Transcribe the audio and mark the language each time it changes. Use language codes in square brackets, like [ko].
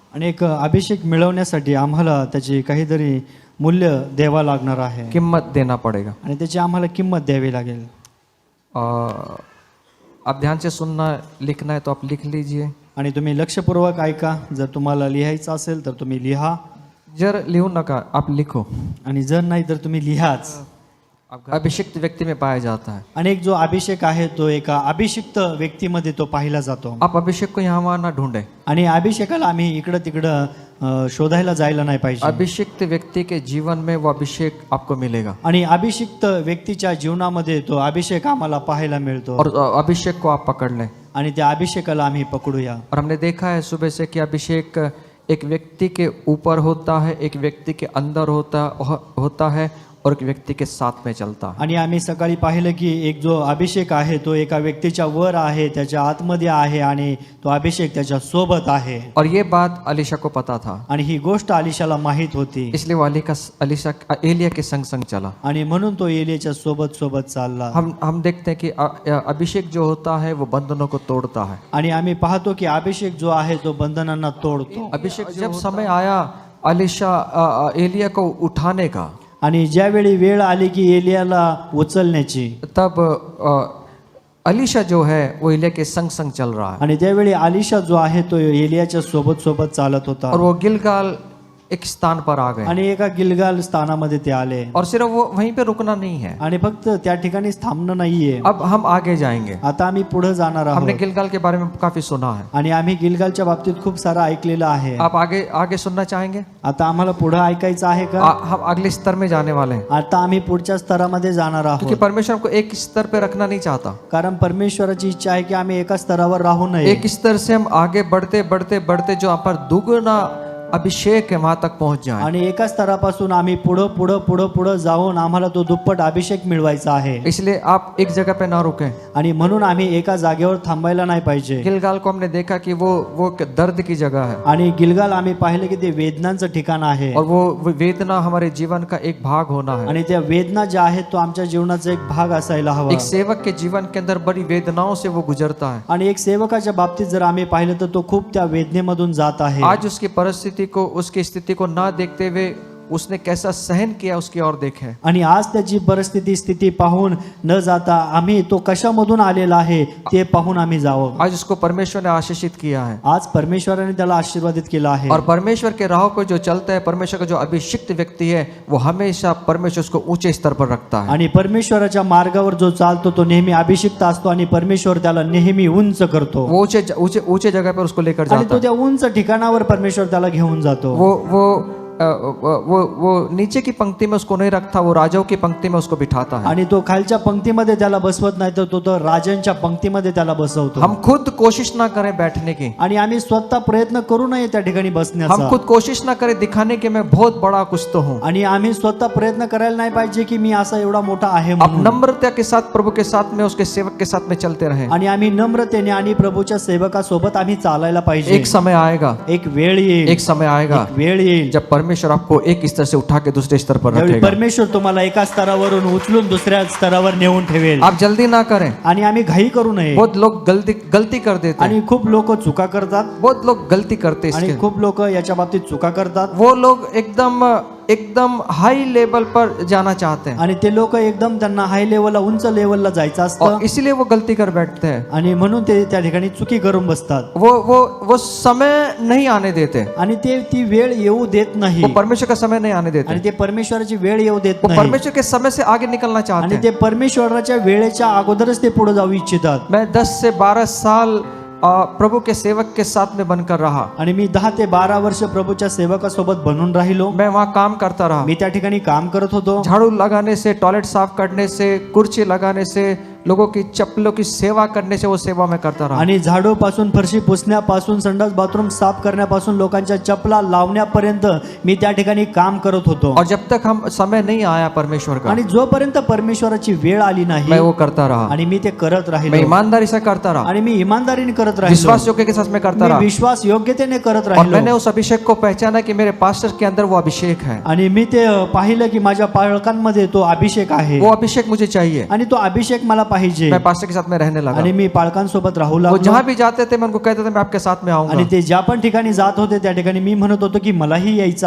[mr] आणि एक अभिषेक मिळवण्यासाठी आम्हाला त्याची काहीतरी मूल्य द्यावा लागणार आहे [hi] कीमत देना पड़ेगा। [mr] आणि त्याची आम्हाला किंमत द्यावी लागेल। [hi] आप ध्यान से सुनना, लिखना है तो आप लिख लीजिए। [mr] आणि तुम्ही लक्षपूर्वक ऐका, जर तुम्हाला लिहायचं असेल तर तुम्ही लिहा, जर लिहू नका [hi] आप लिखो। [mr] आणि जर नाही तर तुम्ही लिहाच। [hi] अभिषिक्त व्यक्ति में पाया जाता है। [mr] आणि एक जो अभिषेक आहे तो एका अभिषिक्त व्यक्तीमध्ये तो पाहिला जातो। [hi] आप अभिषेक को यहाँ वहाँ ना ढूंढे। [mr] आणि अभिषेकाला आम्ही इकडं तिकडं शोधायला जायला नाही पाहिजे। [hi] अभिषिक्त व्यक्ति के जीवन में वो अभिषेक आपको मिलेगा [mr] आणि अभिषिक्त व्यक्तीच्या जीवनामध्ये तो अभिषेक आम्हाला पाहायला मिळतो। [hi] और अभिषेक को आप पकड़ लें। [mr] आणि त्या अभिषेकाला आम्ही पकडूया। [hi] और हमने देखा है सुबह से कि अभिषेक एक व्यक्ति के ऊपर होता है, एक व्यक्ति के अंदर होता है और एक व्यक्ति के साथ में चलता है। [mr] आणि आम्ही सकाळी पाहिलं की एक जो अभिषेक आहे तो एका व्यक्तीच्या वर आहे, त्याच्या आतमध्ये आहे, आणि तो अभिषेक त्याच्या सोबत आहे। [hi] और ये बात अलीशा को पता था, [mr] आणि ही गोष्ट अलीशाला माहित होती, [hi] इसलिए वो अलीशा एलिया के संग संग चला। [mr] आणि म्हणून तो एलियाच्या सोबत सोबत चालला। [hi] हम देखते हैं कि अभिषेक जो होता है वो बंधनों को तोड़ता है। [mr] आणि आम्ही पाहतो की अभिषेक जो आहे तो बंधनांना तोडतो। [hi] अभिषेक जब समय आया अलीशा एलिया को उठाने का, [mr] आणि ज्यावेळी वेळ आली की एलियाला उचलण्याची, [hi] तब अलीशा जो है वो एलिया के संग संग चल रहा है। [mr] आणि त्यावेळी अलीशा जो आहे तो एलियाच्या सोबत सोबत चालत होता। [hi] और वो गिलगाल एक स्थान पर आ गए। [mr] आणि एका गिलगाल स्थानामध्ये ते आले। [hi] और सिर्फ वो वहीं पे रुकना नहीं है, [mr] आणि फक्त त्या ठिकाणी थांबणं नाहीये। [hi] अब हम आगे जाएंगे। [mr] आता आम्ही पुढे जाणार [hi] हमने [mr] आहोत। [hi] गिलगाल के बारे में काफी सुना है। [mr] आणि आम्ही गिलगालच्या बाबतीत खूप सारा ऐकलेलं आहे। [hi] आप आगे आगे सुनना चाहेंगे? [mr] आता आम्हाला पुढे ऐकायचं आहे का? [hi] हम अगले स्तर में जाने वाले हैं, [mr] आता आम्ही पुढच्या स्तरामध्ये जाणार [hi] क्योंकि [mr] आहोत। [hi] परमेश्वर को एक स्तर पे रखना नहीं चाहता। [mr] कारण परमेश्वराची इच्छा आहे की आम्ही एका स्तरावर राहू नये। [hi] एक स्तर से हम आगे बढ़ते बढ़ते बढ़ते जो आप पर दुगना अभिषेक है वहां तक पहुंच जाए। [mr] आणि एका स्तरापासून आम्ही पुढे पुढे पुढे पुढे जाऊन आम्हाला तो दुप्पट अभिषेक मिळवायचा आहे। [hi] इसलिए आप एक जगह पे ना रुकें। [mr] आणि म्हणून आम्ही एका जागेवर थांबायला नाही पाहिजे। [hi] गिलगाल को हमने देखा कि वो दर्द की जगह है, [mr] आणि गिलगाल आम्ही पाहिले की ते वेदनांचं ठिकाण आहे। [hi] और वो वेदना हमारे जीवन का एक भाग होना है। [mr] आणि त्या वेदना ज्या आहेत तो आमच्या जीवनाचा एक भाग असायला हवा। [hi] एक सेवक के जीवन के अंदर बड़ी वेदनाओं से वो गुजरता है। [mr] आणि एक सेवकाच्या बाबतीत जर आम्ही पाहिलं तर तो खूप त्या वेदनेमधून जात आहे। [hi] आज उसकी परिस्थिति को, उसकी स्थिति को ना देखते हुए उसने कैसा सहन किया उसकी ओर देखें। [mr] आणि आज त्याची परिस्थिती स्थिती पाहून न जाता आम्ही तो कशामधून आलेला आहे ते पाहून आम्ही जावं। [hi] आज उसको परमेश्वर ने आशीषित किया है, [mr] आज परमेश्वराने त्याला आशीर्वादित केला आहे। [hi] और परमेश्वर के राह को जो चलता है, परमेश्वर का जो अभिषिक्त व्यक्ति है वो हमेशा परमेश्वर उसको ऊंचे स्तर पर रखता है। [mr] आणि परमेश्वराच्या मार्गावर जो चालतो तो नेहमी अभिषिक्त असतो, आणि परमेश्वर त्याला नेहमी उंच करतो। [hi] वो ऊंचे जगह पर उसको लेकर [mr] आणि [hi] जाता [mr] तो त्या उंच ठिकाणावर परमेश्वर त्याला घेऊन जातो। [hi] वो नीचे की पंक्ति में उसको नहीं रखता, वो राजाओं की पंक्ति में उसको बिठाता है। [mr] आणि तो खालच्या पंक्तीमध्ये त्याला बसवत नाही, तर तो राजांच्या पंक्तीमध्ये त्याला बसवतो। [hi] हम खुद कोशिश ना करें बैठने की, [mr] आणि आम्ही स्वतः प्रयत्न करू नये त्या ठिकाणी बसण्याचा। [hi] हम खुद कोशिश ना करें दिखाने के मैं बहुत बड़ा कुछ तो हूँ। [mr] आणि आम्ही स्वतः प्रयत्न करायला नाही पाहिजे की मी असा एवढा मोठा आहे [hi] आप [mr] म्हणून। [hi] नम्रता के साथ प्रभु के साथ में, उसके सेवक के साथ में चलते रहें। [mr] आणि आम्ही नम्रतेने आणि प्रभूच्या सेवकासोबत आम्ही चालायला पाहिजे। [hi] एक समय आएगा, [mr] एक वेळ येईल, [hi] एक समय आएगा [mr] एक वेळ येईल [hi] जब परमेश्वर आपको एक स्तर से उठा के दूसरे स्तर पर [mr] ज्यावेळी [hi] रखेगा। [mr] परमेश्वर तुम्हाला एका स्तरावरून उचलून दुसऱ्या स्तरावर नेऊन ठेवेल। [hi] आप जल्दी ना करें। [mr] आणि आम्ही घाई करू नये। [hi] बहुत लोग गलती कर देते हैं, [mr] आणि खूप लोक चुका करतात। [hi] बहुत लोग गलती करते हैं [mr] आणि [hi] इसके। [mr] खूप लोक याच्या बाबतीत चुका करतात। [hi] वो लोग एकदम हाई लेवल पर जाना चाहते हैं, [mr] आणि ते लोक एकदम त्यांना हाय लेवलला, उंच लेवलला जायचं असतं, [hi] और इसीलिए वो गलती कर बैठते हैं। [mr] आणि म्हणून ते त्या ठिकाणी चुकी करून बसतात। [hi] वो समय नहीं आने देते, [mr] आणि ते ती वेळ येऊ देत नाही। [hi] वो परमेश्वर का समय नहीं आने देते, [mr] आणि ते परमेश्वराची वेळ येऊ देत [hi] वो [mr] नाही। [hi] परमेश्वर के समय से आगे निकलना चाहते [mr] आणि [hi] हैं। [mr] ते परमेश्वराच्या वेळेच्या अगोदरच ते पुढे जाऊ इच्छितात। [hi] मैं 10 से 12 साल प्रभु के सेवक के साथ में बनकर रहा। [mr] आणि मी 10 ते 12 वर्ष प्रभूच्या सेवकासोबत बनून राहिलो। [hi] मैं वहाँ काम करता रहा। [mr] मी त्या ठिकाणी काम करत होतो। [hi] झाड़ू लगाने से, टॉयलेट साफ करने से, कुर्सी लगाने से, लोगों की चप्पलों की सेवा करने से वो सेवा मैं करता रहा। [mr] आणि झाडू पासून, फरशी पुसण्यापासून, संडास बाथरूम साफ करण्यापासून, लोकांच्या चपला लावण्यापर्यंत मी त्या ठिकाणी काम करत होतो। [hi] और जब तक हम समय नहीं आया परमेश्वर का, [mr] आणि जोपर्यंत परमेश्वराची वेळ आली नाही [hi] मैं वो करता रहा। [mr] आणि मी ते करत [hi] मैं [mr] राहिलो। [hi] ईमानदारी से करता रहा, [mr] आणि मी इमानदारीने करत राहिलो। [hi] विश्वास योग्य के साथ में करता [mr] मी [hi] रहा, [mr] विश्वास योग्यतेने करत [hi] और [mr] राहिलो। [hi] मैंने उस अभिषेक को पहचाना कि मेरे पास्टर के अंदर वो अभिषेक है। [mr] आणि मी ते पाहिलं की माझ्या पालकांमध्ये तो अभिषेक आहे। [hi] वो अभिषेक मुझे चाहिए। [mr] आणि तो अभिषेक मला पाहिजे. [hi] मैं पास्टर के साथ में रहने लगा. [mr] आणि मी पालकांसोबत राहू [hi] वो [mr] लागलो. [hi] जहाँ भी जाते थे मैं उनको कहता था मैं आपके साथ में [mr] आणि [hi] आऊंगा. [mr] ते ज्या पण ठिकाणी जात होते त्या ठिकाणी मी म्हणत होतो की मलाही यायचं